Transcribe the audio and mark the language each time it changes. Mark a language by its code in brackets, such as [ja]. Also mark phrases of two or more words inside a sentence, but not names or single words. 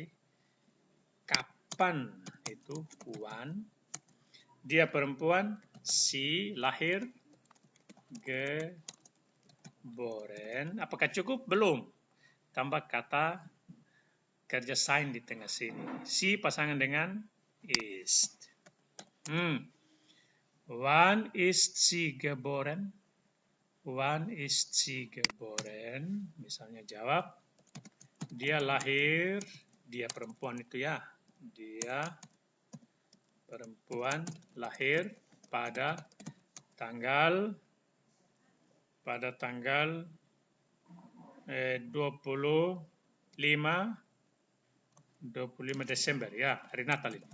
[id] Kapan itu wann. Dia perempuan, si lahir, geboren. Apakah cukup? Belum. Tambah kata kerja sein di tengah sini. Si pasangan dengan [de] ist. Wann ist sie geboren? Wann ist sie geboren? [id] Misalnya jawab, dia lahir, dia perempuan itu ya. Dia perempuan lahir pada tanggal 25 Desember ya, hari Natal ini.